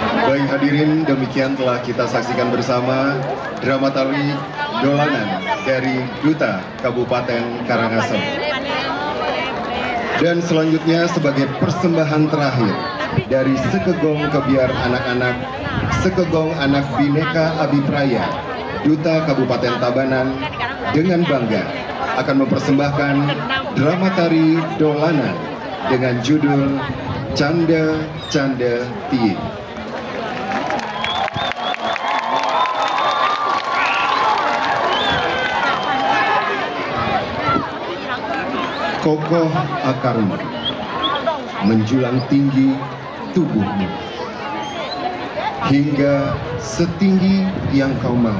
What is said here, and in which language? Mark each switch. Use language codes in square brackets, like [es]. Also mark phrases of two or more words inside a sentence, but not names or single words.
[id] Baik hadirin, demikian telah kita saksikan bersama drama tari Dolanan dari Duta Kabupaten Karangasem. Dan selanjutnya sebagai persembahan terakhir dari Sekegong Kebiar Anak-anak, Sekegong Anak Bineka Abipraya, Duta Kabupaten Tabanan dengan bangga akan mempersembahkan drama tari Dolanan dengan judul Canda Canda Tiye. Kokoh akarmu, menjulang tinggi tubuhmu, hingga setinggi yang kau mau.